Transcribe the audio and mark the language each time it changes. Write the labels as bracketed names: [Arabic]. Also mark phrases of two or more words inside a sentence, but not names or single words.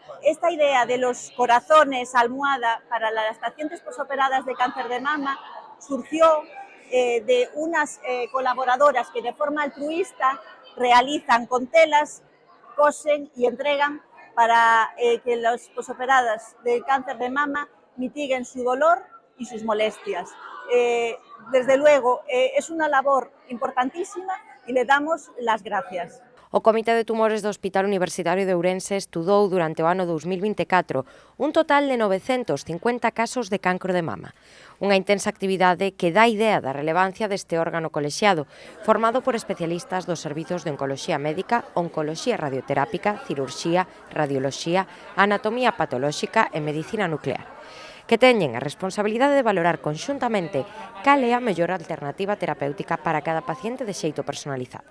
[Spanish] Esta idea de los corazones almohada para las pacientes posoperadas de cáncer de mama surgió de unas colaboradoras que de forma altruista realizan con telas, cosen y entregan para que las posoperadas de cáncer de mama mitiguen su dolor y sus molestias. Desde luego, es una labor importantísima y le damos las gracias. [Galician] O Comité de Tumores do Hospital Universitario de Ourense estudou durante o ano 2024 un total de 950 casos de cancro de mama. Unha intensa actividade que dá idea da relevancia deste órgano colexiado, formado por especialistas dos servizos de oncoloxía médica, oncoloxía radioterápica, cirurxía, radioloxía, anatomía patolóxica e medicina nuclear, que teñen a responsabilidade de valorar conxuntamente cal é a mellor alternativa terapéutica para cada paciente de xeito personalizado.